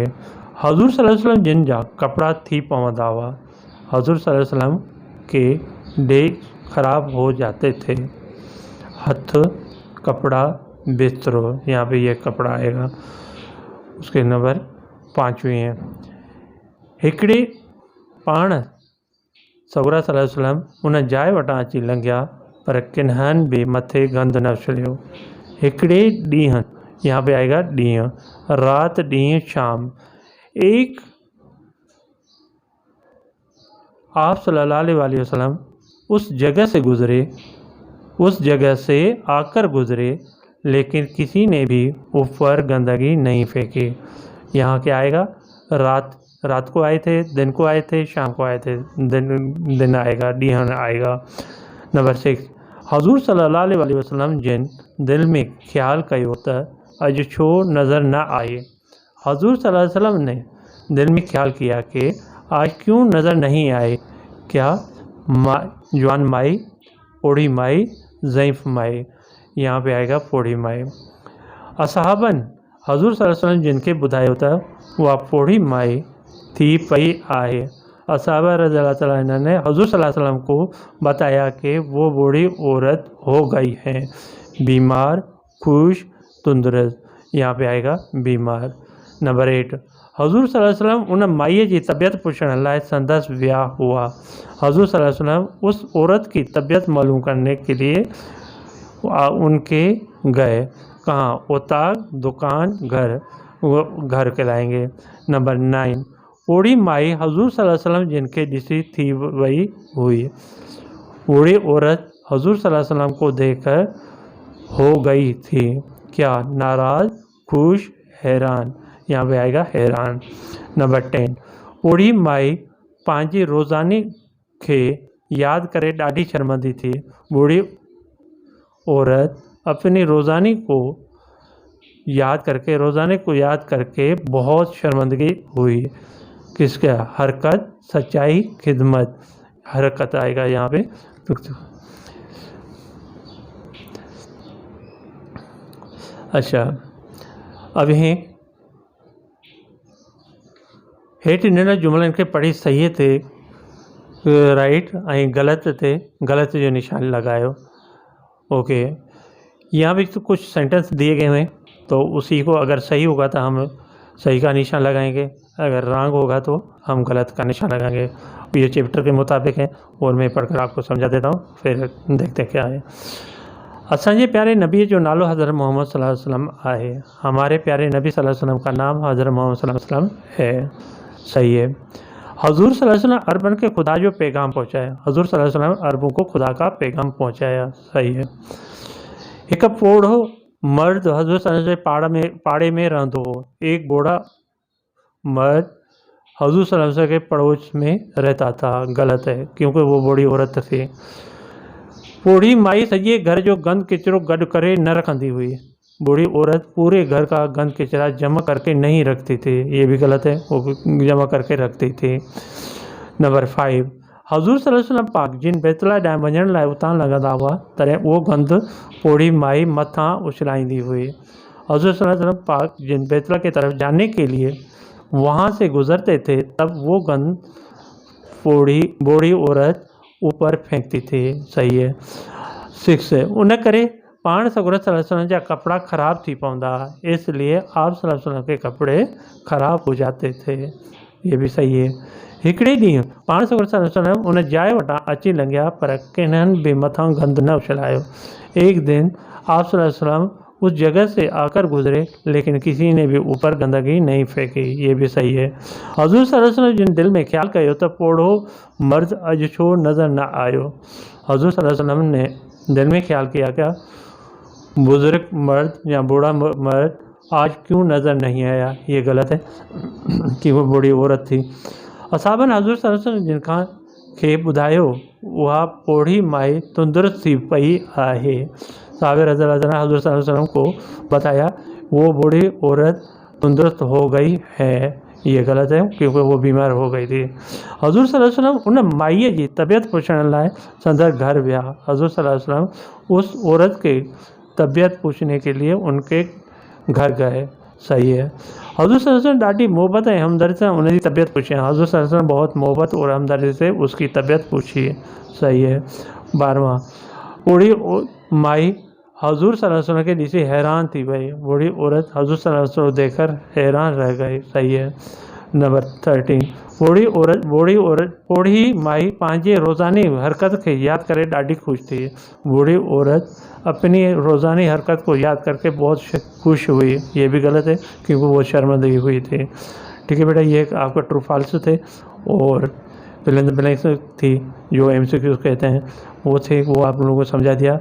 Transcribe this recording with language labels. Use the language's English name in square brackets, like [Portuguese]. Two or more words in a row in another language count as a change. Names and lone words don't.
[Sindhi] हजूर सल्लल्लाहु अलैहि वसल्लम जिन जा कपड़ा थी पवंदा हुआ, हजूर सल्लल्लाहु अलैहि वसल्लम [Hindi] के डेग खराब हो जाते थे। [Sindhi] हथ, कपड़ा, बिस्तरो, [Hindi] यहाँ पे ये कपड़ा आएगा। उसके नंबर 5वीं है। [Sindhi] हिकिड़े पाण सगुरा सल्लल्लाहु अलैहि वसल्लम उन जाइ वटां अची लंघिया पर किन्हनि बि मथे गंद न उछलियो। हिकिड़े ॾींहुं, [Hindi] यहाँ पे आएगा ॾींहुं, रात, ॾींहुं, शाम। एक आप सल्लल्लाहु अलैहि वसल्लम उस जगह से गुजरे, उस जगह से आकर गुजरे, लेकिन किसी ने भी ऊपर गंदगी नहीं फेंकी। यहाँ क्या आएगा? रात को आए थे, दिन को आए थे, शाम को आए थे। दिन आएगा, ॾींहुं आएगा। [Sindhi] नंबर 6, हजूर सल्लल्लाहु अलैहि वसल्लम जिन दिल में ख्याल कयो त अज छो नज़र न आए। [Hindi] हजूर सल्लल्लाहु अलैहि वसल्लम ने दिल में ख्याल किया कि आज क्यों नज़र नहीं आए। क्या? जवान माई, बूढ़ी माई, ज़ईफ़ माई। यहाँ पे आएगा बूढ़ी माई। [Sindhi] असहाबन हजूर सल्लल्लाहु अलैहि वसल्लम जिनके ॿुधायो त उहा बूढ़ी माई थी पई आहे। [Hindi] असहाबा रज़ियल्लाहु तआला अन्हु ने हजूर सल्लल्लाहु अलैहि वसल्लम को बताया कि वो बूढ़ी औरत हो गई है, बीमार, खुश, तंदुरुस्त। यहाँ पे आएगा बीमार। [Sindhi] नंबर 8, हजूर सल्लल्लाहु अलैहि वसल्लम उन माईअ जी तबीयत पुछण लाइ संदसि विया हुआ। [Hindi] हजूर सल्लल्लाहु अलैहि वसल्लम उस औरत की तबीयत मालूम करने के लिए उनके गए। कहाँ? उताक, दुकान, घर, वो घर कहलाएंगे। [Sindhi] नंबर 9, बूढ़ी माई हजूर सल्लल्लाहु अलैहि वसल्लम जिनके ॾिसी थी वई हुई। [Hindi] बूढ़ी औरत हजूर सल्लल्लाहु अलैहि वसल्लम को देखकर हो गई थी। क्या? नाराज़, खुश, हैरान। यहाँ पे आएगा हैरान। [Sindhi] नंबर 10, बूढ़ी माई पंहिंजी रोज़ानी खे याद करे ॾाढी शर्मंदी थी। [Hindi] बूढ़ी औरत अपनी रोज़ानी को याद करके बहुत शर्मंदगी हुई। किसका? हरकत, सच्चाई, खिदमत। हरकत आएगा यहाँ पे। [Sindhi] अच्छा, अब इहे हेठि ॾिनल जुमलनि खे पढ़ी सही ते राइट ऐं ग़लति ते ग़लति जो निशान लगायो। [Hindi] ओके, यहाँ भी तो कुछ सेंटेंस दिए गए हैं, तो उसी को अगर सही होगा तो हम सही का निशान लगाएंगे, अगर रॉन्ग होगा तो हम गलत का निशान लगाएंगे। ये चैप्टर के मुताबिक है और मैं पढ़कर आपको समझा देता हूँ, फिर देखते क्या है। [Sindhi] असांजे प्यारे नबी जो नालो हज़रत मोहम्मद सल्लल्लाहु अलैहि वसल्लम आहे। [Hindi] हमारे प्यारे नबी सल्लल्लाहु अलैहि वसल्लम का नाम हज़रत मोहम्मद सल्लल्लाहु अलैहि वसल्लम है। सही है। [Sindhi] हजूर सल्लल्लाहु अलैहि वसल्लम अरबन के खुदा जो पैगाम पहुँचाया। [Hindi] हजूर सल्लल्लाहु अलैहि वसल्लम अरबों को खुदा का पैगाम पहुँचाया। सही है। [Sindhi] एक पोढ़ो मर्द हजूर सल्लल्लाहु अलैहि वसल्लम पाड़े में रहंदो हो। [Hindi] एक बूढ़ा मर्द हजूर सल्लल्लाहु अलैहि वसल्लम के पड़ोस में रहता था। गलत है, क्योंकि वो बूढ़ी औरत थी। [Sindhi] बूढ़ी माई सॼे घर जो गंद किचरो गॾु करे न रखंदी हुई। [Hindi] बूढ़ी औरत पूरे घर का गंद किचरा जमा करके नहीं रखती थी। ये भी गलत है, वो जमा करके रखती थी। [Sindhi] नंबर 5, हजूर सल्लल्लाहु अलैहि वसल्लम पाक जिन बैतुल्ला ॾांहुं वञण लाइ उतां लॻंदा हुआ, तॾहिं उहो गंद बूढ़ी माई मथां उछलाईंदी हुई। [Hindi] हजूर सल्लल्लाहु अलैहि वसल्लम पाक जिन बैतुल्ला की तरफ जाने के लिए वहाँ से गुजरते थे, तब वो गंद बूढ़ी औरत ऊपर फेंकती थी। सही है। 6 है, [Sindhi] उन करे पाण सगुर सल्लल्लाहु अलैहि वसल्लम जा कपड़ा ख़राब थी पवंदा, [Hindi] इसलिए आप सल्लल्लाहु अलैहि वसल्लम के कपड़े ख़राब हो जाते थे। ये भी सही है। [Sindhi] हिकिड़े ॾींहुं पाण सगुर सल्लल्लाहु अलैहि वसल्लम उन जाइ वटां अची लंघिया, पर किन्हनि बि मथां गंद न उछलायो। [Hindi] एक दिन आप सल्लल्लाहु अलैहि वसल्लम उस जगह से आकर गुजरे, लेकिन किसी ने भी ऊपर गंदगी नहीं फेंकी। ये भी सही है। [Sindhi] हजूर सल्लल्लाहु अलैहि वसल्लम जिन दिल में ख्याल कयो त पोढ़ो मर्द अज छो नज़र न आयो। [Hindi] हजूर सल्लल्लाहु अलैहि वसल्लम ने दिल में ख्याल किया क्या बुजुर्ग मर्द या बूढ़ा मर्द आज क्यों नज़र नहीं आया। ये गलत है कि वो बूढ़ी औरत थी। [Sindhi] असाबन हजूर सल्लल्लाहु अलैहि वसल्लम जिनखां खे ॿुधायो उहा पोढ़ी माई तंदुरुस्त थी पई आहे। [Hindi] साबिर हज़रत हजूर सल्लल्लाहु अलैहि वसल्लम को बताया वो बूढ़ी औरत तंदुरुस्त हो गई है। ये गलत है, क्योंकि वो बीमार हो गई थी। [Sindhi] हजूर सल्लल्लाहु अलैहि वसल्लम उन माईअ जी तबियत पुछण लाइ संदर घर विया। [Hindi] हजूर सल्लल्लाहु अलैहि वसल्लम उस औरत के तबियत पूछने के लिए उनके घर गए। सही है। [Sindhi] हजूर सल्लल्लाहु अलैहि वसल्लम ॾाढी मोहब्बत ऐं हमदर्दी सां उनजी तबियत पूछी। [Hindi] हजूर सल्लल्लाहु अलैहि वसल्लम बहुत मोहब्बत और हमदर्दी से उसकी तबियत पूछी। सही है। 12वां, [Sindhi] बूढ़ी माई हजूर सल्लल्लाहु अलैहि वसल्लम के ॾिसी हैरान थी वई। [Hindi] बूढ़ी औरत हजूर सल्लल्लाहु अलैहि वसल्लम देखकर हैरान रह गई। सही है। [Sindhi] नंबर 13, बूढ़ी माई पंहिंजे रोज़ानी हरकत खे याद करे ॾाढी खुश थी। [Hindi] बूढ़ी औरत अपनी रोज़ानी हरकत को याद करके बहुत खुश हुई। ये भी गलत है, क्योंकि वो शर्मिंदगी हुई थी। ठीक है बेटा, ये आपका [English] true false [Hindi] थे और [English] fill in the blanks [Hindi] थी जो MCQ कहते हैं वो थे, वो आप लोगों को समझा दिया।